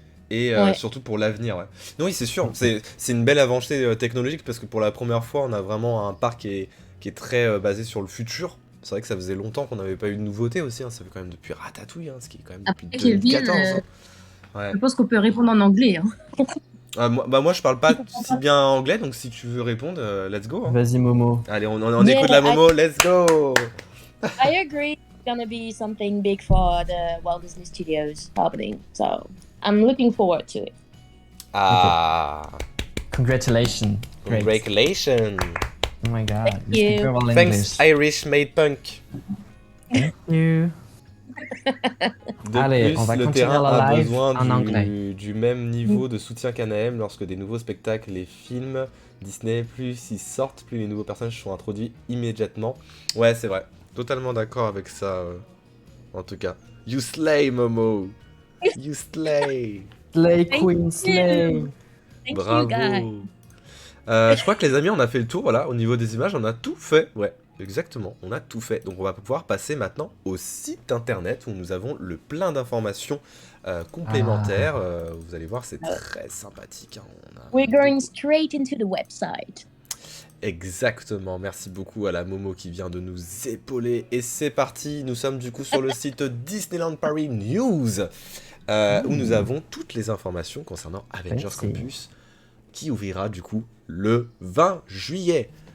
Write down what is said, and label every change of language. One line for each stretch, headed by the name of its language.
French: Et surtout pour l'avenir. Ouais. Non, oui, c'est sûr, c'est une belle avancée technologique parce que pour la première fois, on a vraiment un parc qui est très basé sur le futur. C'est vrai que ça faisait longtemps qu'on n'avait pas eu de nouveauté aussi, hein. Ça fait quand même depuis Ratatouille, hein, ce qui est quand même depuis 2014. Je pense qu'on peut répondre en anglais. Hein. Moi je parle pas si bien anglais, donc si tu veux répondre,
English: let's go. Hein.
French: Vas-y Momo. Allez, on écoute la Momo,
English: let's go. I agree, it's gonna be something big for the Walt Disney Studios happening, so I'm looking forward to it. Ah. Okay. Congratulations. Congratulations. Oh my god. Thank you. Thanks Irish Made Punk. Thank you.
French: Allez, on va le terrain a besoin du même niveau de soutien qu'Anaheim lorsque des nouveaux spectacles, les films Disney, plus ils sortent, plus les nouveaux personnages sont introduits immédiatement. Ouais, c'est vrai. Totalement d'accord avec ça. En tout cas.
English: You slay, Momo. You slay. Slay, Queen, slay.
French: Bravo. Je crois que les amis, on a fait le tour, voilà, au niveau des images, on a tout fait, ouais, exactement, on a tout fait. Donc on va pouvoir passer maintenant au site internet où nous avons le plein d'informations complémentaires. Vous allez voir, c'est très sympathique. Hein.
English: We're going straight into the website.
French: Exactement, merci beaucoup à la Momo qui vient de nous épauler. Et c'est parti, nous sommes du coup sur le site Disneyland Paris News, où nous avons toutes les informations concernant Avengers Campus, qui ouvrira du coup le 20 juillet.